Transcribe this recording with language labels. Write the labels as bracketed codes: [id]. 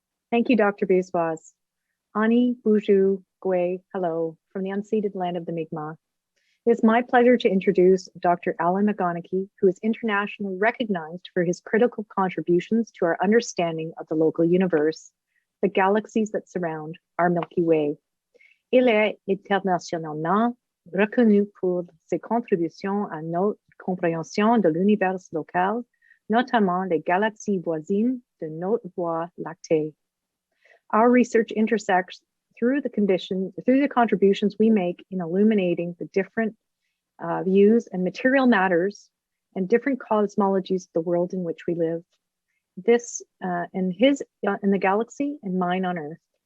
[en] Thank you, Dr. Biswas. Ani, Buju, Gwe, hello, from the unceded land of the Mi'kmaq. It is my pleasure to introduce Dr. Alan McGonigal, who is internationally recognized for his critical contributions to our understanding of the local universe, the galaxies that surround our Milky Way. [fr] Il est internationalement reconnu pour ses contributions à notre compréhension de l'univers local, notamment les galaxies voisines de notre Voie lactée. [en] Our research intersects through the contributions we make in illuminating the different views and material matters and different cosmologies of the world in which we live. This in the galaxy and mine on Earth.